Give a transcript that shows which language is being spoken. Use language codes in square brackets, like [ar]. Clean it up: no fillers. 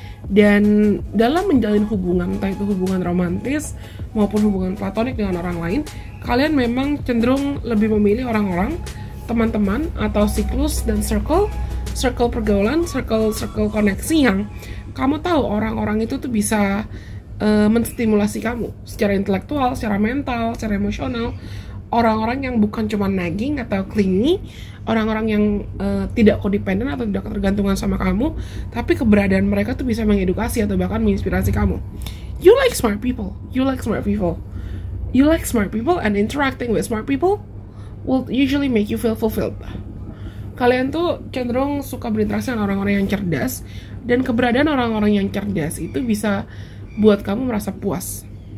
[id] Dan dalam menjalin hubungan, entah itu hubungan romantis maupun hubungan platonik dengan orang lain, kalian memang cenderung lebih memilih orang-orang, teman-teman atau siklus dan circle pergaulan, circle koneksi yang kamu tahu orang-orang itu tuh bisa menstimulasi kamu secara intelektual, secara mental, secara emosional. Orang-orang yang bukan cuma nagging atau clingy, orang-orang yang tidak codependent atau tidak ketergantungan sama kamu, tapi keberadaan mereka tuh bisa mengedukasi atau bahkan menginspirasi kamu. [en] You like smart people, you like smart people, you like smart people, and interacting with smart people will usually make you feel fulfilled. [id] Kalian tuh cenderung suka berinteraksi dengan orang-orang yang cerdas, dan keberadaan orang-orang yang cerdas itu bisa buat kamu merasa puas.